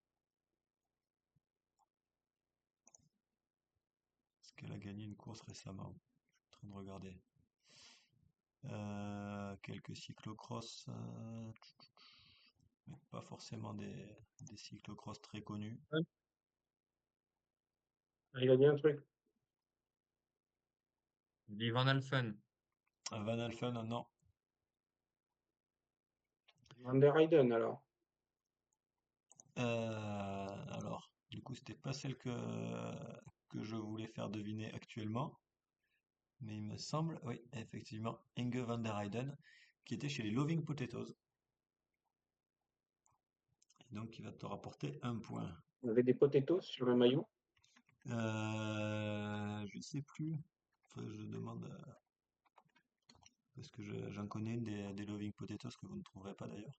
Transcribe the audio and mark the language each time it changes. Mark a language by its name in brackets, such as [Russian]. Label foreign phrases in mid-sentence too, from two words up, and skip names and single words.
[French] Est-ce qu'elle a gagné une course récemment? Je suis en train de regarder. Quelques cyclocross, mais pas forcément des cyclocross très connus. Ouais, il a dit un truc. Dit Van Alphen. Van Alphen, non. Van der Heyden, alors. Alors, du coup, c'était pas celle que je voulais faire deviner actuellement, mais il me semble, oui, effectivement, Inge van der Heyden, qui était chez les Loving Potatoes, et donc qui va te rapporter un point. On avait des potatoes sur le maillot. Je sais plus. Je demande parce que j'en connais une des Loving Potatoes que vous ne trouverez pas d'ailleurs.